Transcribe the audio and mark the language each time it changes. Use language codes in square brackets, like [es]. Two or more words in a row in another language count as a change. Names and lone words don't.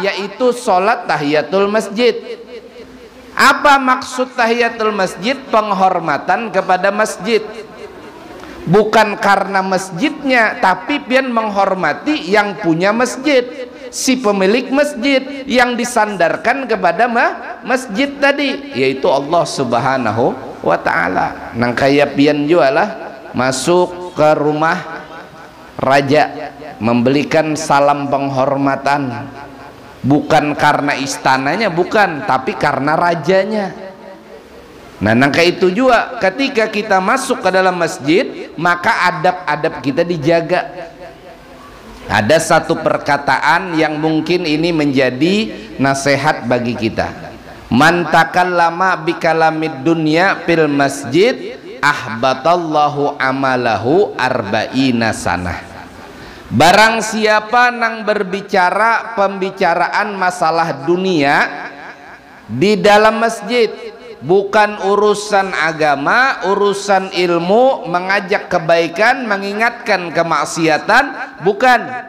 [id] Yaitu solat [ar] تحية المسجد. [id] Apa maksud [ar] تحية المسجد? [id] Penghormatan kepada masjid, bukan karena masjidnya, tapi pian menghormati yang punya masjid, si pemilik masjid yang disandarkan kepada masjid tadi, yaitu Allah [ar] سبحانه وتعالى. [bjn] Nang kaya pian jualah masuk ke rumah raja, [id] membelikan salam penghormatan, bukan karena istananya, bukan, tapi karena rajanya. Nah, nangka itu juga ketika kita masuk ke dalam masjid, maka adab-adab kita dijaga. Ada satu perkataan yang mungkin ini menjadi nasihat bagi kita. [ar] من تكلم بكلام الدنيا في المسجد أحبط الله عمله أربعين سنة. [id] Barang siapa nang berbicara pembicaraan masalah dunia di dalam masjid, bukan urusan agama, urusan ilmu, mengajak kebaikan, mengingatkan kemaksiatan, bukan.